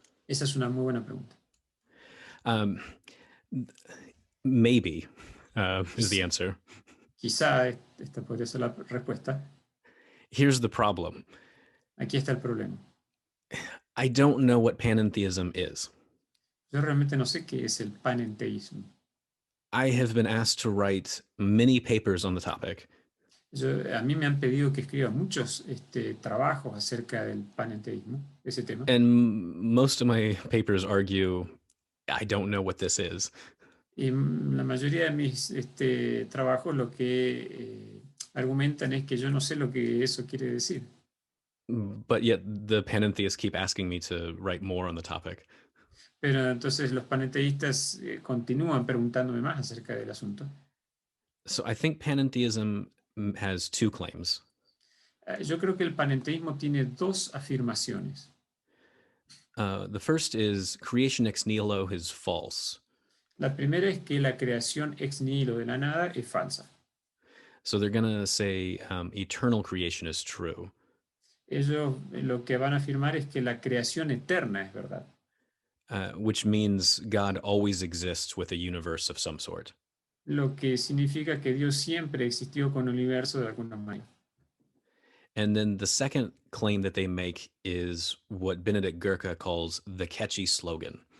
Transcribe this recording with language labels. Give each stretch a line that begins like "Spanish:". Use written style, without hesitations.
Spanish: Esa es una muy buena pregunta.
English: Maybe is the answer.
Spanish: Quizá esta podría ser la respuesta.
English: Here's the problem.
Spanish: Aquí está el problema.
English: I don't know what panentheism is.
Spanish: Yo realmente no sé qué es el panenteísmo.
English: I have been asked to write many papers on the topic,
Spanish: A mí me han pedido que escriba muchos trabajos acerca del panenteísmo, ese tema.
English: and most of my papers argue I don't know what this is.
Spanish: Y la mayoría de mis trabajos lo que argumentan es que yo no sé lo que eso quiere decir.
English: But yet the panentheists keep asking me to write more on the topic.
Spanish: Pero entonces los panenteístas continúan preguntándome más acerca del asunto.
English: So I think panentheism has two claims.
Spanish: Yo creo que el panenteísmo tiene dos afirmaciones.
English: The first is creation ex nihilo is false.
Spanish: La primera es que la creación ex nihilo de la nada es falsa.
English: So they're going to say eternal creation is true.
Spanish: Ellos lo que van a afirmar es que la creación eterna es verdad.
English: Which means God always exists with a universe of some sort.
Spanish: Lo que significa que Dios siempre existió con el universo de alguna manera.
English: And then the second claim that they make is what Benedict Gurke calls the catchy slogan.